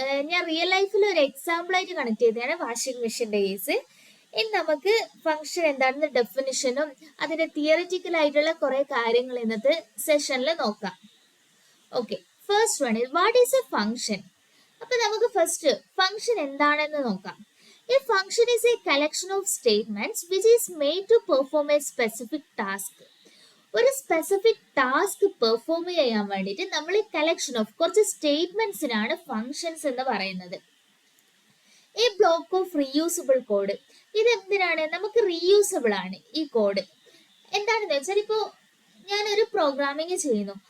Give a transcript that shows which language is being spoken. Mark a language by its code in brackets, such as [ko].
[ml] ഞാൻ റിയൽ ലൈഫിൽ ഒരു എക്സാമ്പിൾ ആയിട്ട് കണക്ട് ചെയ്തതാണ് വാഷിംഗ് മെഷീൻ്റെ കേസ്. ഇനി നമുക്ക് ഫങ്ഷൻ എന്താണെന്ന് ഡെഫിനിഷനും അതിന്റെ തിയറിറ്റിക്കൽ ആയിട്ടുള്ള കുറെ കാര്യങ്ങൾ ഇന്നത്തെ സെഷനിൽ നോക്കാം. [en] Okay, first one is what is a function. [ml] അപ്പൊ നമുക്ക് ഫസ്റ്റ് ഫങ്ഷൻ എന്താണെന്ന് നോക്കാം. [en] A function is a collection of statements which is made to perform a specific task. [ml] ഒരു സ്പെസിഫിക് ടാസ്ക് പെർഫോം ചെയ്യാൻ വേണ്ടിയിട്ട് നമ്മൾ കളക്ഷൻ ഓഫ് കുറച്ച് സ്റ്റേറ്റ്മെന്റ്സിനാണ് ഫങ്ഷൻസ് എന്ന് പറയുന്നത്. [en] A block of reusable code. [ml] ഇത് എന്തിനാണ്? നമുക്ക് റീയൂസബിൾ ആണ് ഈ കോഡ്. എന്താണെന്ന് വെച്ചാൽ ഇപ്പോൾ ഞാനൊരു പ്രോഗ്രാമിങ് ചെയ്യുന്നു.